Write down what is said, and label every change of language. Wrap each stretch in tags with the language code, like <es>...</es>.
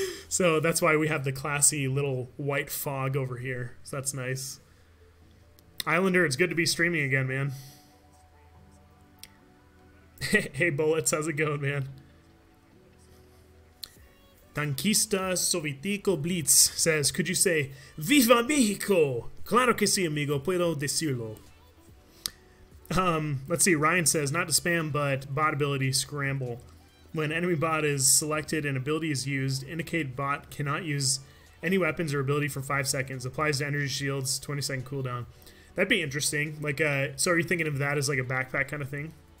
<en>So that's why we have the classy little white fog over here. So that's nice. Islander, it's good to be streaming again, man. Hey, Bullets, how's it going, man? Tanquista Sovitico Blitz says, could you say,</en> <es>Viva Mexico? Claro que sí, amigo, puedo decirlo.</es> <en>Let's see, Ryan says, not to spam, but bot ability scramble. When enemy bot is selected and ability is used, indicate bot cannot use any weapons or ability for 5 seconds. Applies to energy shields, 20-second cooldown. That'd be interesting. Like, so are you thinking of that as like a backpack kind of thing?</en>